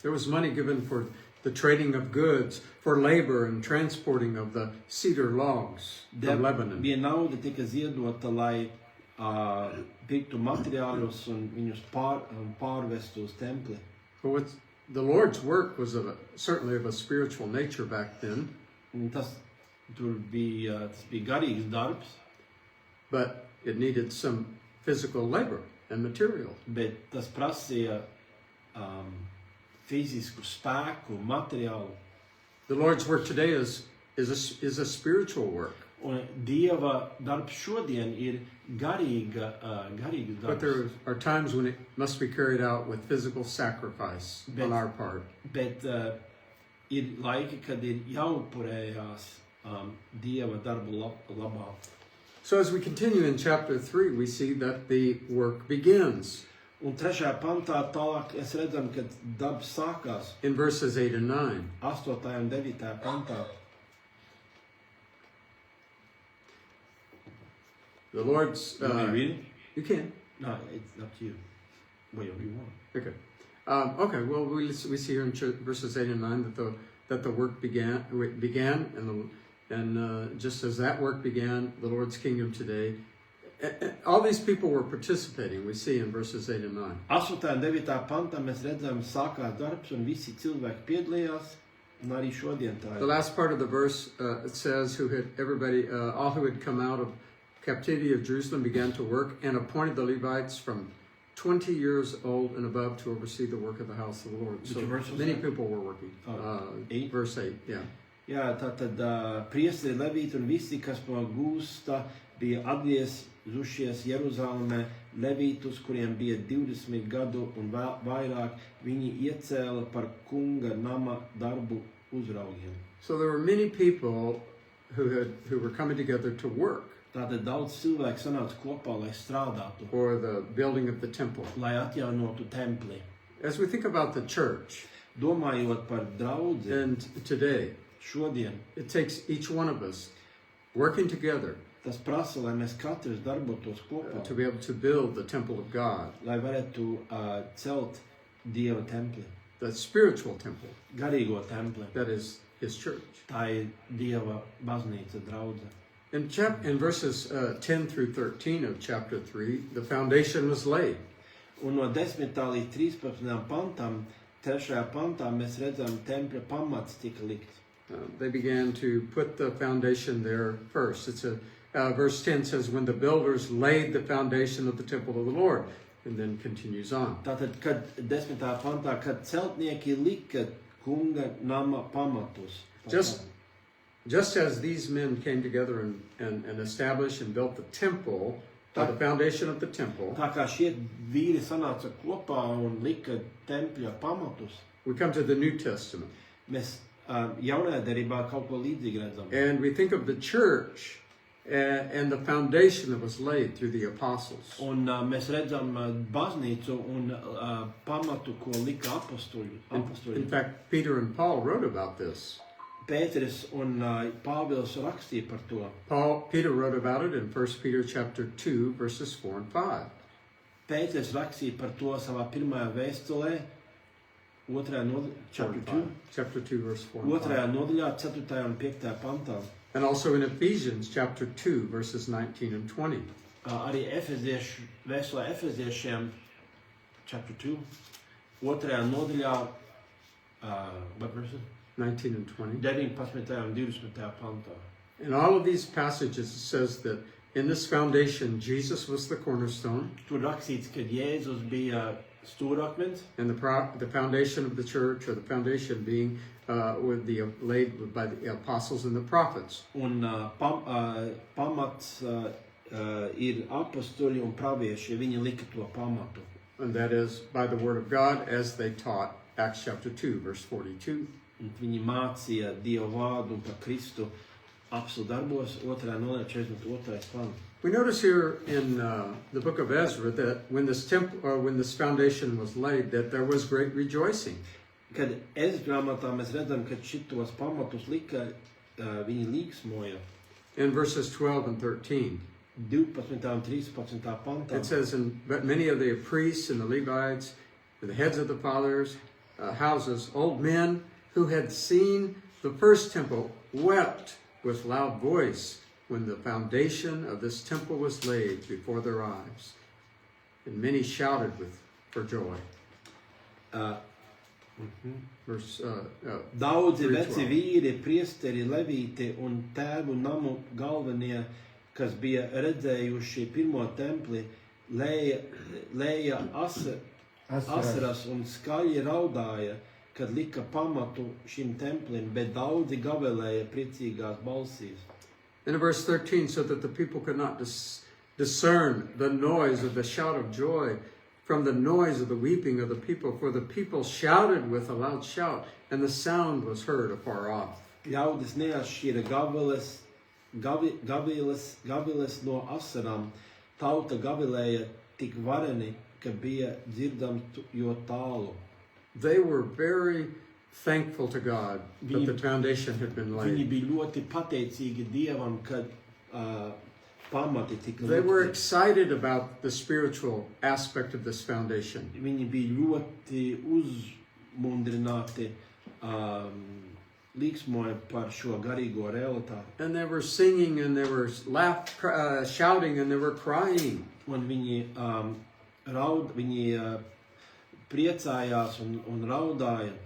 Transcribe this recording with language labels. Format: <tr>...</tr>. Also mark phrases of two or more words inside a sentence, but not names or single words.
<en>There was money given for the trading of goods, for labor and transporting of the cedar logs from Lebanon.</en> <lv>Bija nauda tika ziedota, lai pirktu materiālus un viņus pārvestu uz templi.</lv> <en>But the Lord's work was certainly of a spiritual nature back then.</en> <lv>Un tas bija garīgs darbs,</lv> <en>but it needed some physical labor and material.</en> <lv>Bet tas prasīja fizisku spēku, materiālu.</lv> <en>The Lord's work today is a spiritual work.</en> <lv>Un Dieva darbs šodien ir garīga darbs.</lv> <en>But there are times when it must be carried out with physical sacrifice on our part.</en> <lv>Bet ir laiki, kad ir jāupurējās Dieva darbu labā.</lv> <en>So as we continue in chapter 3, we see that the work begins.</en> <lv>Un 3. pantā tālāk es redzam, ka darbs sākās</lv> <en>In verses 8 and 9.</en> <lv>8. un 9. pantā.</lv> <en>The Lord's... You want me to read it? You can. No, it's up to you. Whatever you want. Okay. Okay, well, we see here in verses 8 and 9 that the work began and just as that work began, the Lord's kingdom today, all these people were participating, we see in verses 8 and 9.</en> <lv>8. un 9. pantā mēs redzam sākās darbs un visi cilvēki piedalījās, un arī šodien tā</lv> <en>The last part of the verse, it says, all who had come out of captivity of Jerusalem began to work and appointed the Levites from 20 years old and above to oversee the work of the house of the Lord. So Which verse was many that? people were working. 8? Verse 8, yeah.</en> <lv>Jā, tātad priesteri, levīti un visi, kas no gūsta, bija atgriezušies Jeruzalemē, levītus, kuriem bija 20 gadu un vairāk, viņi iecēla par kunga nama darbu uzraugiem.</lv> <en>So there were many people who were coming together to work</en> <lv>Tātad daudz cilvēku sanāca kopā, lai strādātu,</lv> <en>for the building of the temple.</en> <lv>lai atjaunotu templi.</lv> <en>As we think about the church,</en> <lv>Domājot par draudzi</lv> <en>and today,</en> <lv>šodien,</lv> <en>it takes each one of us working together</en> <lv>tas prasa, lai mēs katrs darbotos kopā,</lv> <en>to be able to build the temple of God,</en> <lv>lai varētu celt Dieva templi,</lv> <en>the spiritual temple</en> <lv>garīgo templi.</lv> <en>that is His church.</en> <lv>Tā ir Dieva baznīca, draudze.</lv> <en>In verses 10 through 13 of chapter 3, the foundation was laid.</en> <lv>Un no 10. līdz 13. pantam, 3. pantā mēs redzam, tempļa pamats tika likts.</lv> <en>They began to put the foundation there first. Verse 10 says, when the builders laid the foundation of the temple of the Lord, and then continues on.</en> <lv>Tātad, kad 10. pantā, kad celtnieki lika kunga nama pamatus.</lv> <en>Just as these men came together and established and built the temple, the foundation of the temple,</en> <lv>Tā kā šie vīri sanāca kopā un lika tempļa pamatus,</lv> <en>we come to the New Testament.</en> <lv>mēs jaunajā derībā kaut ko līdzīgi redzam.</lv> <en>And we think of the church and the foundation that was laid through the apostles.</en> <lv>Un mēs redzam baznīcu un pamatu, ko lika apostoli.</lv> <en>In fact, Peter and Paul wrote about this.</en> <lv>Pēteris un Pāvils rakstīja par to.</lv> <en>Peter wrote about it in 1 Peter chapter 2, verses 4 and 5.</en> <lv>Pēteris rakstīja par to savā pirmajā vēstulē,</lv> <en>Chapter 2, verse 4 and 5.</en> <lv>otrajā nodaļā, 4. un 5. pantā.</lv> <en>And also in Ephesians chapter 2, verses 19 and 20.</en> <lv>Arī vēstulē Efeziešiem,</lv> <en>chapter 2,</en> <lv>otrajā nodaļā,</lv> <en>what verses? 19 and 20.</en> <lv>19. un 20. pantā.</lv> <en>In all of these passages, it says that in this foundation, Jesus was the cornerstone,</en> <lv>Tur rakstīts, ka Jēzus bija stūrakmens,</lv> <en>and the foundation of the church, or the foundation being laid by the apostles and the prophets.</en> <lv>un pamats ir apostoli un pravieši, viņi lika to pamatu.</lv> <en>And that is by the word of God, as they taught, Acts chapter 2, verse 42.</en> <lv>Un viņi mācīja Dievu vārdu un par Kristu apstu darbos, 2. nodaļā, 42. pants.</lv> <en>We notice here in the book of Ezra that when this foundation was laid, that there was great rejoicing.</en> <lv>Kad grāmatā mēs redzam, ka šitos pamatus lika, viņi līksmoja.</lv> <en>In verses 12 and 13,</en> <lv>12. un 13. pantā.</lv> <en>it says, but many of the priests and the Levites, and the heads of the fathers' houses, old men who had seen the first temple, wept with loud voice when the foundation of this temple was laid before their eyes. And many shouted for joy. Verse</en> <lv>Daudzi 3:12. veci vīri, priesteri, levīti un tēvu namu galvenie, kas bija redzējuši pirmo templi, lēja asaras un skaļi raudāja, kad lika pamatu šim templim, bet daudzi gavelēja priecīgās balsīs.</lv> <en>And in verse 13, so that the people could not discern the noise of the shout of joy from the noise of the weeping of the people, for the people shouted with a loud shout, and the sound was heard afar off.</en> <lv>Ļaudis neatšķīra gaviles no asarām, tauta gavilēja tik vareni, ka bija dzirdams jo tālu.</lv> <en>They were very thankful to God that the foundation had been</en> <lv>Viņi</lv> <en>laid.</en> <lv>bija ļoti pateicīgi Dievam, kad pamati tika</lv> <en>They were</en> <lv>likti.</lv> <en>excited about the spiritual aspect of this foundation.</en> <lv>Viņi bija ļoti uzmundrināti, līksmoja par šo garīgo realitāti.</lv> <en>And they were singing, and they were shouting, and they were crying.</en> <lv>Un viņi priecājās un raudāja.</lv>